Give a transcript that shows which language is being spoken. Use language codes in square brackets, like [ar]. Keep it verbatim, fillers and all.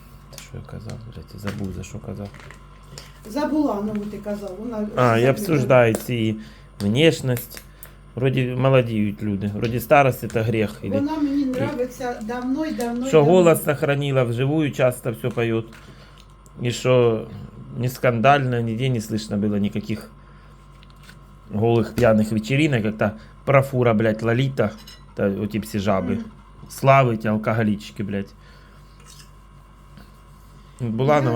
[uk] Та що я казав, блядь, я забув, за що казав. За Буланову ти казав. Вона [ru] А, я обсуждаю ці внешність. [uk] Вроді молодіють люди. [ru] Вроді старость це грех. Или... [uk] Вона мені нравиться давно і давно. Що і давно. [ru] голос сохранила, вживую часто все поет. [uk] І що не скандально, [ru] нигде не слышно было никаких голых пьяных вечеринок, [uk] як та профура, блядь, Лолита, та оті всі жаби. Мгм. Слави ті алкоголічки, блядь. Буланова